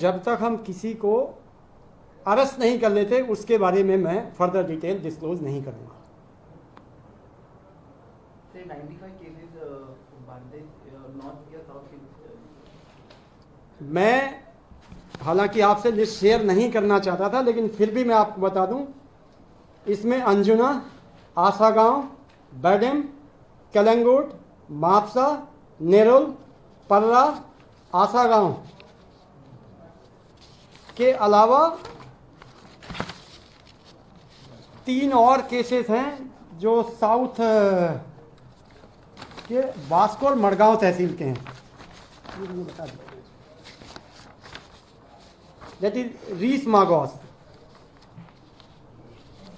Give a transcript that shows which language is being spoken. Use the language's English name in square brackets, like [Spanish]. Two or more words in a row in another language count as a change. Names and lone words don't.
[Hindi] जब तक हम किसी को अरेस्ट नहीं कर लेते उसके बारे में मैं [English] further detail disclose [Hindi] नहीं करूंगा। [English] 95 cases [Hindi] मैं हालांकि आपसे [English] list share [Hindi] नहीं करना चाहता था, लेकिन फिर भी मैं आपको बता दूं, इसमें अंजुना, आसागांव, बैडम, कलंगुट, मापसा, नेरुल, पर्रा, आसागांव के अलावा 3 और केसेस हैं जो साउथ के वास्को और मड़गांव तहसील के हैं। [English] that is Reis Magos.